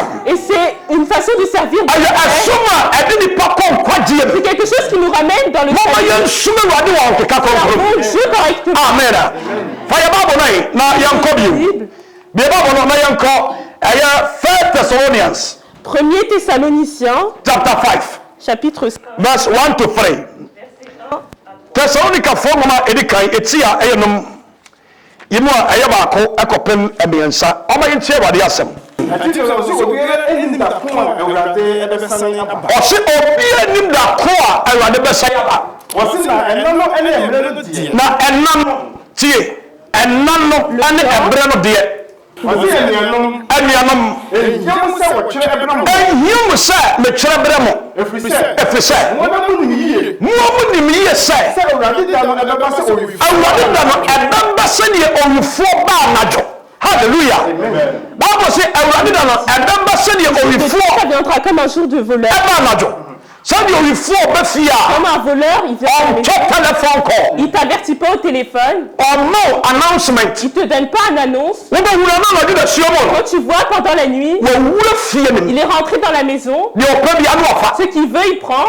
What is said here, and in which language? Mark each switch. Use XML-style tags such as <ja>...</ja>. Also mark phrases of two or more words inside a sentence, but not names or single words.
<fr>Et c'est une façon de servir Dieu. C'est quelque chose qui nous ramène dans le salut. Dieu correctement.</fr> <en>Amen. Thessalonians</en> <fr>1 Thessaloniciens</fr> <en>chapter 5</en> <fr>chapitre 5</fr> <en>verse 1 to 3.</en> <ak>Thessalonica for mama edikan etia eyenom yimu a eye baako ekopem ebiensa oma yintie wade asem. Ɔsi obi enim da ko a Awurade bɛsan aba. Na ɛna no tie ɛna no ane ɛbrɛ no deɛ. Anuanom ehim sɛ metwerɛ brɛ mo ɛfiri sɛ mo nim yie sɛ Awurade da no ɛbɛba sɛdeɛ owufoɔ baa anadwo. Hallelujah.</ak> <en>Bible say</en> <ak>Awurade da no ɛbɛba sɛdeɛ owufoɔ</ak> <fr>viendra comme un jour de voleur.</fr> <ak>ɛba anadwo.</ak> <fr>Comme un voleur, il vient il t'avertit pas au téléphone.</fr> <en>Announcement.</en> <fr>Il te donne pas une annonce. Quand tu vois pendant la nuit, il est rentré dans la maison. Ce qu'il veut, il prend.</fr>